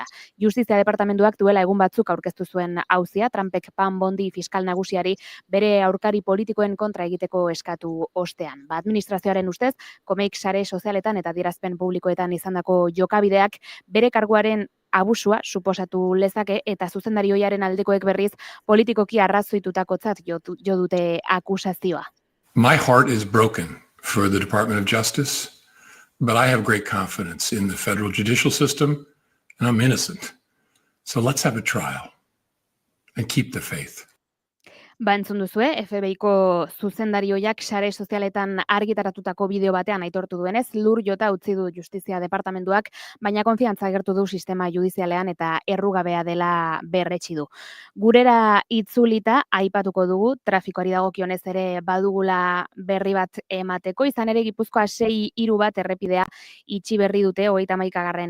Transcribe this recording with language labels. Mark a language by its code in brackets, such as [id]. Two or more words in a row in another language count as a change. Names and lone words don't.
[eu] Justizia Departamentuak duela egun batzuk aurkeztu zuen auzia, Trumpek Pam Bondi fiskal nagusiari bere aurkari politikoen kontra egiteko eskatu ostean. Administrazioaren ustez, Comeyk sare sozialetan eta adierazpen publikoetan izandako jokabideak bere karguaren abusua suposatu lezake eta zuzendarioiaren aldekoek berriz politikoki arrazoitutakotzat jo dute akusazioa. [en] My heart is broken for the Department of Justice, but I have great confidence in the federal judicial system, and I'm innocent. So let's have a trial and keep the faith. [eu] Entzun duzue, FBI-ko zuzendarioiak sare sozialetan argitaratutako bideo batean aitortu duenez, lur jota utzi du Justizia Departamentuak, baina konfiantza agertu du sistema judizialean eta errugabea dela berretsi du. Gurera itzulita aipatuko dugu, trafikoari dagokionez ere badugula berri bat emateko, izan ere Gipuzkoa 6-3 bat errepidea itxi berri dute 31.